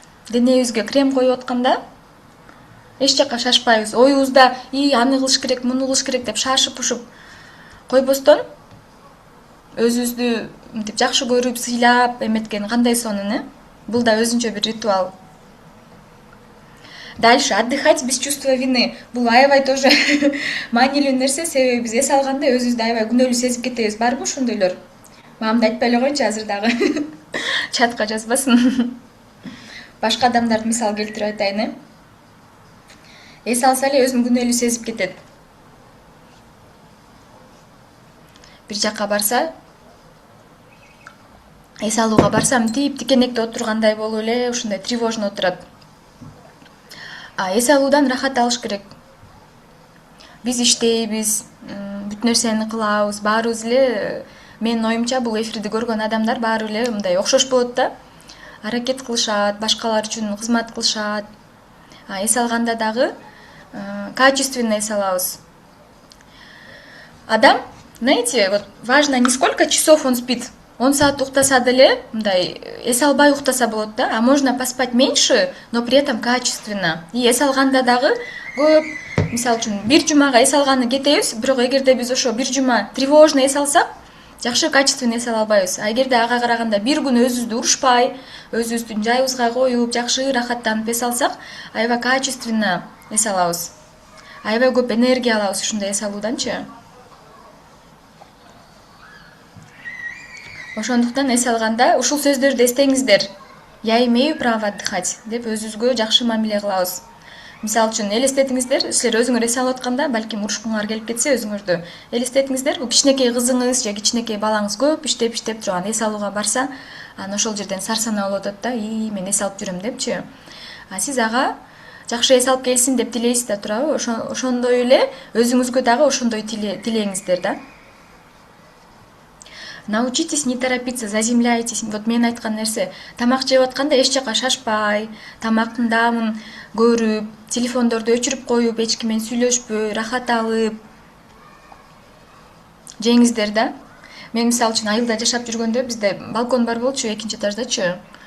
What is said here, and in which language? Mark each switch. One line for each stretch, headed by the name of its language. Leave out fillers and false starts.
Kyrgyz: Денебизге крем коюп атканда эч жака шашпайбыз. Оюбузда аны кылыш керек, муну кылыш керек деп шашып ушуп койбостон, өзүбүздү мынтип жакшы көрүп сыйлап эметкен кандай сонун, бул да өзүнчө бир ритуал.
Russian: Дальше отдыхать без чувства вины.
Kyrgyz: Бул аябай тоже маанилүү нерсе, себеби биз эс алганда өзүбүздү аябай күнөөлүү сезип кетебиз. Барбы ошондойлор? Мамамды айтпай эле коеюнчу азыр дагы. Чатка жазбасын. Башка адамдарды мисал келтирип айтайын, эс алса эле өзүн күнөөлүү сезип кетет. Бир жакка барса, эс алууга барса, мынтип тикенекте отургандай болуп эле ушундай тревожно отурат. Эс алуудан рахат алыш керек. Биз иштейбиз, бүт нерсени кылабыз, баарыбыз эле, менин оюмча бул эфирди көргөн адамдар баары эле мындай окшош болот да. Аракет кылышат, башкалар үчүн кызмат кылышат. Эс алганда дагы качественно эс алабыз.
Russian: Адам, знаете, вот важно не сколько часов он спит.
Kyrgyz: 10 саат уктаса деле, мындай эс албай уктаса болот да, а можно поспать меньше, но при этом качественно. И эс алганда дагы көп, мисалы үчүн бир жумага эс алганы кетебиз, бирок эгерде биз ошо бир жума тревожно эс алсак, жакшы качественно эс ала албайбыз. Эгерде ага караганда бир күн өзүбүздү урушпай, өзүбүздүн жайыбызга коюп, жакшы рахаттанып эс алсак, аябай качественно эс алабыз. Аябай көп энергия алабыз ушундай эс алууданчы. Ошондуктан эс алганда ушул сөздөрдү эстеңиздер. Я имею право отдыхать деп өзүбүзгө жакшы мамиле кылабыз. Мисалы үчүн элестетиңиздер, силер өзүңөр эс алып атканда, балким урушкуңар келип кетсе өзүңөрдү элестетиңиздер, бул кичинекей кызыңыз же кичинекей балаңыз көп иштеп турган эс алууга барса, анан ошол жерден сарсанаа болуп атат да, мен эс алып жүрөм депчи. Сиз ага жакшы эс алып келсин деп тилейсиз да турабы? Ошондой эле өзүңүзгө дагы ошондой тилеңиздер да.
Russian: Научитесь не торопиться, заземляйтесь.
Kyrgyz: Вот мен айткан нерсе, тамак жеп атканда эч жака шашпай, тамактын даамын көрүп, телефондорду өчүрүп коюп, эч ким менен сүйлөшпөй, рахат алып жеңиздер да. Мен мисалы үчүн айылда жашап жүргөндө бизде балкон бар болчу, экинчи этаждачы.